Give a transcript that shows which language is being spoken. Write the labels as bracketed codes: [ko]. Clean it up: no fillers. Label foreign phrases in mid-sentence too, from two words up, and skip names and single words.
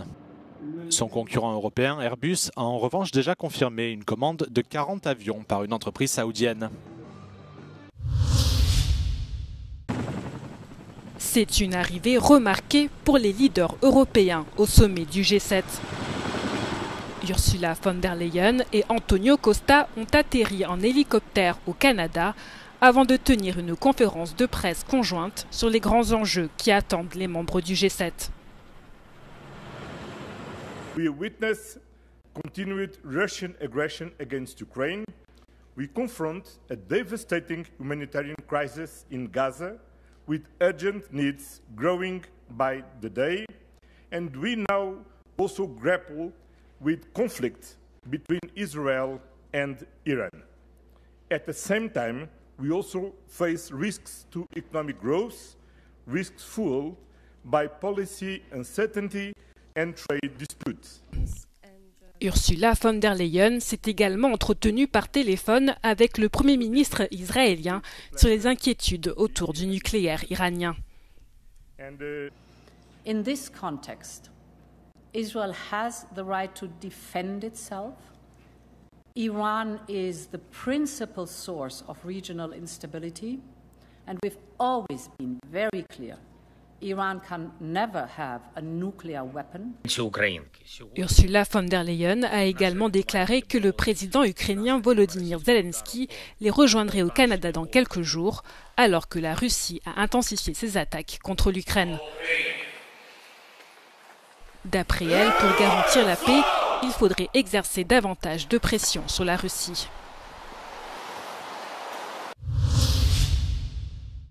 [fr] Son concurrent européen Airbus a en revanche déjà confirmé une commande de 40 avions par une entreprise saoudienne. C'est une arrivée remarquée pour les leaders européens au sommet du G7. Ursula von der Leyen et Antonio Costa ont atterri en hélicoptère au Canada avant de tenir une conférence de presse conjointe sur les grands enjeux qui attendent les membres du G7. [en] We witness continued Russian aggression against Ukraine. We confront a devastating humanitarian crisis in Gaza with urgent needs growing by the day. And we now also grapple with conflict between Israel and Iran. At the same time, we also face risks to economic growth, risks fueled by policy uncertainty and trade disputes. [fr] Ursula von der Leyen s'est également entretenue par téléphone avec le Premier ministre israélien sur les inquiétudes autour du nucléaire iranien. [en] In this context, Israel has the right to defend itself. Iran is the principal source of regional instability, and we've always been very clear. Iran can never have a nuclear weapon. [fr] Ursula von der Leyen a également déclaré que le président ukrainien Volodymyr Zelensky les rejoindrait au Canada dans quelques jours, alors que la Russie a intensifié ses attaques contre l'Ukraine. D'après elle, pour garantir la paix, il faudrait exercer davantage de pression sur la Russie.